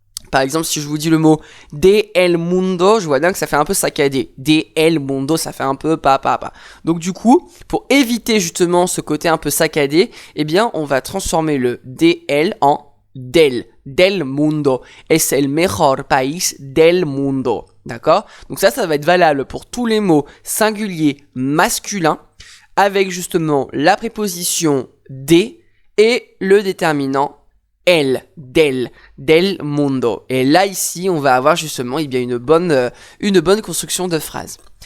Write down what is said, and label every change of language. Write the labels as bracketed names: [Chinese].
[French] Par exemple, si je vous dis le mot [Spanish] de el mundo, [French] je vois bien que ça fait un peu saccadé. [Spanish] De el mundo, [French] ça fait un peu pa. Donc du coup, pour éviter justement ce côté un peu saccadé, on va transformer le de el en [Spanish] del mundo. Es el mejor país del mundo. [French] D'accord? Donc ça va être valable pour tous les mots singuliers masculins avec justement la préposition de et le déterminant [Spanish] del mundo. [French] Et là, ici, on va avoir justement une bonne construction de phrase.